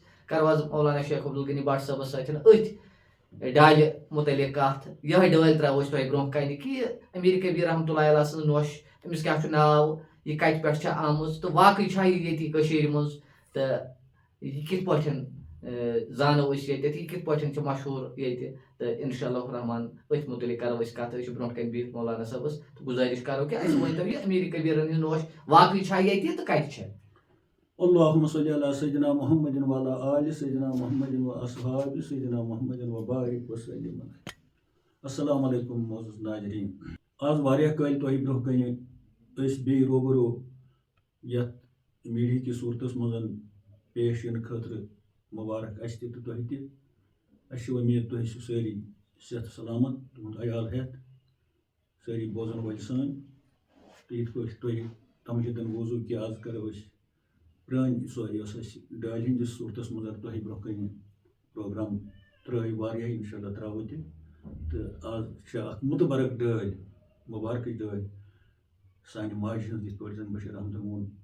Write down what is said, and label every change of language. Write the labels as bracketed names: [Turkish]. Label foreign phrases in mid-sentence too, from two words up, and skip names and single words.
[Kashmiri] کرو آز مولانا شیخ عبدالغنی بٹ صٲبس سۭتۍ أتھۍ ڈالہِ مُتعلق کتھ یِہوٚے ڈٲلۍ ترٛاوو أسۍ تۄہہِ برونٛہہ کنہِ کہِ یہِ امیر کبیٖر [Arabic] رحمتہ اللہ علیہ [Kashmiri] سٕنٛز نۄش أمِس کیاہ چھُ ناو یہِ کَتہِ پٮ۪ٹھ چھےٚ آمٕژ تہٕ واقعٕے چھا یہِ ییٚتی کٔشیٖرِ منٛز تہٕ یہِ کِتھ پٲٹھۍ زانو أسۍ ییٚتٮ۪تھ یہِ کِتھ پٲٹھۍ چھِ مشہوٗر ییٚتہِ تہٕ [Arabic] انشاء اللہ الرحمان [Kashmiri] أتھۍ مُتعلق کرو أسۍ کتھ أسۍ چھِ برونٛٹھ کنہِ بِہِتھ مولانا صٲبس تہٕ گُزٲرِش کرو کہِ اَسہِ ؤنۍتو یہِ امیر کبیٖرن ہِنٛز نۄش واقعٕے چھا ییٚتہِ تہٕ کَتہِ چھےٚ [Arabic] اللهم صل علی سیدنا محمد وعلی آل سیدنا محمد واصحاب سیدنا محمد وبارک وسلم السلام علیکم [Kashmiri] معزز ناظرین آز واریاہ کٲلۍ تۄہہِ برونٛہہ کنہِ أسۍ بیٚیہِ روبرو یتھ میٖڈیا کِس صوٗرتس منٛز پیش یِنہٕ خٲطرٕ مُبارک اَسہِ تہِ تہٕ تۄہہِ تہِ اَسہِ چھِ اُمید تُہۍ ٲسِو سٲری صحت سلامت تُہُنٛد عیال ہٮ۪تھ سٲری بوزن وٲلۍ سٲنۍ تہٕ یِتھ پٲٹھۍ تۄہہِ تمجدن بوٗزوٗ کہِ آز کرو أسۍ پرٛٲنۍ سۄ یۄس اَسہِ ڈالہِ ہِنٛدِس صوٗرتس منٛز تۄہہِ برونٛہہ کنہِ پروگرام ترٛٲے واریاہ [Arabic] انشاء اللہ [Kashmiri] ترٛاوو تہِ تہٕ آز چھِ اکھ مُتبرک ڈٲلۍ مُبارکٕچ ڈٲلۍ سانہِ ماجہِ ہٕنٛز یِتھ پٲٹھۍ زن بشیٖر احمدن ووٚن